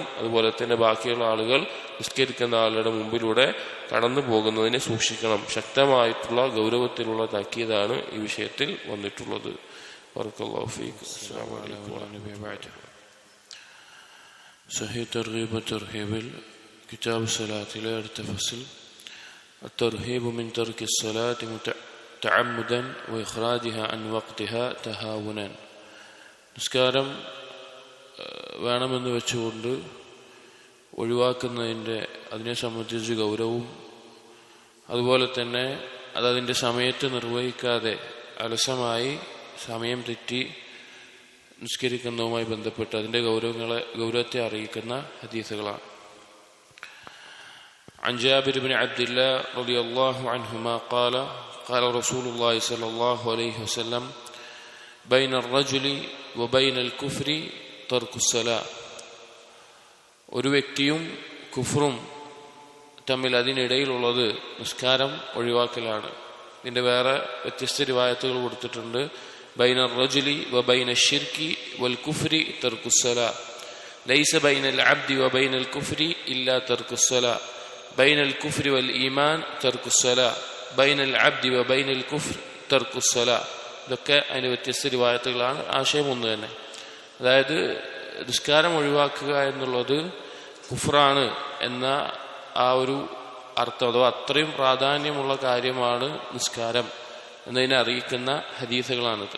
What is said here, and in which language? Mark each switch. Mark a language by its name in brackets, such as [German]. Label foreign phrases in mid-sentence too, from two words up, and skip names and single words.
[Malayalam] അതുപോലെ തന്നെ ബാക്കിയുള്ള ആളുകൾ നിസ്കരിക്കുന്ന ആളുടെ മുമ്പിലൂടെ കടന്നു പോകുന്നതിനെ സൂക്ഷിക്കണം. ശക്തമായിട്ടുള്ള ഗൗരവത്തിലുള്ള താക്കീതാണ് ഈ വിഷയത്തിൽ വന്നിട്ടുള്ളത്. സഹീഹ് തർഗീബ് വതർഹീബിൽ കിതാബ് സ്വലാത്തിലെ അടുത്ത ഫസ്ൽ [Arabic] الترهيب من ترك الصلاة تعمدا وإخراجها عن وقتها تهاونا. [Malayalam] നിസ്കാരം വേണമെന്ന് വെച്ചുകൊണ്ട് ഒഴിവാക്കുന്നതിൻ്റെ അതിനെ സംബന്ധിച്ച് ഗൗരവവും, അതുപോലെ തന്നെ അതതിൻ്റെ സമയത്ത് നിർവഹിക്കാതെ അലസമായി സമയം തെറ്റി നിസ്കരിക്കുന്നതുമായി ബന്ധപ്പെട്ട് അതിൻ്റെ ഗൗരവത്തെ അറിയിക്കുന്ന ഹദീസുകളാണ്. [Arabic] عن جابر بن عبد الله رضي الله عنهما قال قال رسول الله صلى الله عليه وسلم بين الرجل وبين الكفر ترك الصلاة. [Malayalam] ഒരു വ്യക്തിയും കുഫറും തമ്മിൽ അതിനിടയിലുള്ളത് നിസ്കാരം ഒഴിവാക്കലാണ്. ഇതിന്റെ വേറെ വ്യത്യസ്ത റിവായത്തുകൾ കൊടുത്തിട്ടുണ്ട്. [Arabic] ബൈന الرجل وبين الشرك والكفر ترك الصلاة ليس بين العبد وبين الكفر إلا ترك الصلاة بين الكفر والإيمان ترك الصلاة بين العبد وبين الكفر ترك الصلاة. [Malayalam] ഇതൊക്കെ അതിന്റെ വ്യത്യസ്ത റിവായത്തുകളാണ്. ആശയം ഒന്ന് തന്നെ. അതായത് നിസ്കാരം ഒഴിവാക്കുക എന്നുള്ളത് കുഫ്റാണ് എന്ന ആ ഒരു അർത്ഥം, അഥവാ അത്രയും പ്രാധാന്യമുള്ള കാര്യമാണ് നിസ്കാരം എന്നതിനെ അറിയിക്കുന്ന ഹദീസുകളാണിത്.